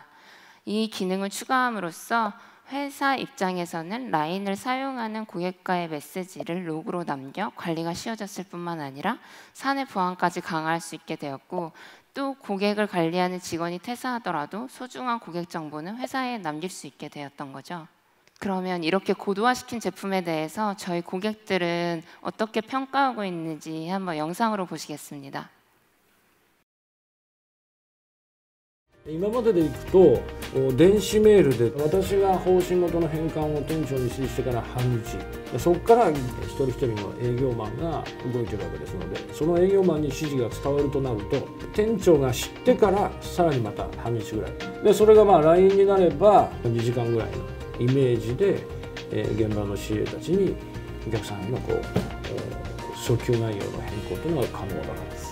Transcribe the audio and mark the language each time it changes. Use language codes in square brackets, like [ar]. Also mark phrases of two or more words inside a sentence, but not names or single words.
[ko] 이 기능을 추가함으로써 회사 입장에서는 라인을 사용하는 고객과의 메시지를 로그로 남겨 관리가 쉬워졌을 뿐만 아니라 사내 보안까지 강화할 수 있게 되었고, 또 고객을 관리하는 직원이 퇴사하더라도 소중한 고객 정보는 회사에 남길 수 있게 되었던 거죠. 그러면 이렇게 고도화시킨 제품에 대해서 저희 고객들은 어떻게 평가하고 있는지 한번 영상으로 보시겠습니다. [ja] 今まででいくと電子メールで私が方針元の返還を店長に指示してから半日、そこから一人一人の営業マンが動いてるわけですので、その営業マンに指示が伝わるとなると店長が知ってからさらにまた半日ぐらいで、それがLINE になれば2時間ぐらいのイメージで現場の CA たちにお客さんへの訴求内容の変更というのが可能だからです。